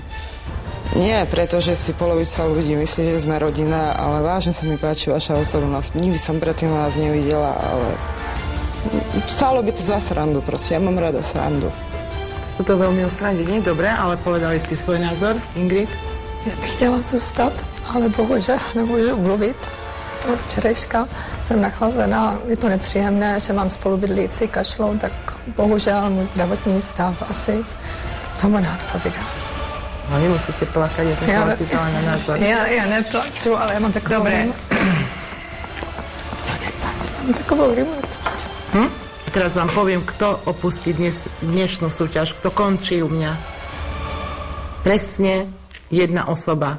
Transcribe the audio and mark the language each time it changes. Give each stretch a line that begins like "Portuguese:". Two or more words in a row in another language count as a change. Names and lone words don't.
Slovak: Nie, pretože si polovica ľudí myslí, že sme rodina, ale vážne sa mi páči vaša osobnosť. Nikdy som predtým vás nevidela, ale stálo by to za srandu, proste. Ja mám rada srandu. Toto veľmi ostrandiť, nie? Dobre, ale povedali ste svoj názor, Ingrid?
Czech: Já bych chtěla zůstat, ale bohužel nemůžu mluvit. Od včerejška jsem nachlazená, je to nepříjemné, že mám spolubydlící kašlou, tak bohužel můj zdravotní stav asi tomu neodpovídá.
Slovak: No nemusíte plakať, ja som sa vás pýtala na názor.
Czech: Ja neplaču, ale ja mám takovou...
Slovak: Dobre.
Czech: Mám takovou rýmnicu.
Slovak: Teraz vám poviem, kto opustí dnešnú súťaž, kto končí u mňa. Presne jedna osoba.